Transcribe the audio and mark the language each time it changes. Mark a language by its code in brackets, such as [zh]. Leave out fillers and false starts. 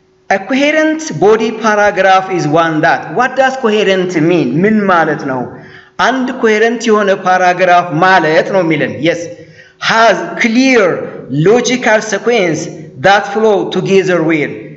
[en] A coherent body paragraph is one that. What does coherent mean? [am] ምን ማለት ነው? አንድ coherent የሆነ paragraph ማለት ነው የሚለን. [en] Yes. Has clear logical sequence that flow together with.